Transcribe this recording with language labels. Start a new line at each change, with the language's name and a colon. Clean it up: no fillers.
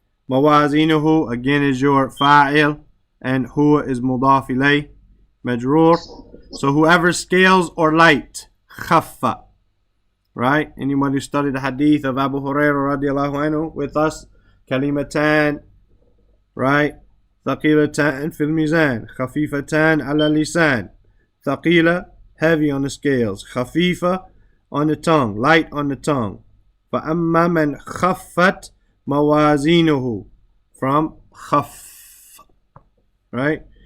English: Mawazinuhu again is your fa'il, and huwa is mudaf ilay, majroor. So whoever scales or light, khaffa, right? Anyone who studied the hadith of Abu Hurairah radiallahu anhu with us, kalimatan, right?
Arabic: ثقيلتان في الميزان خفيفتان على اللسان.
English: ثقيلة, heavy on the scales. خفيفة, on the tongue, light on the tongue.
Arabic: فأما من خفت موازينه, from خف, right?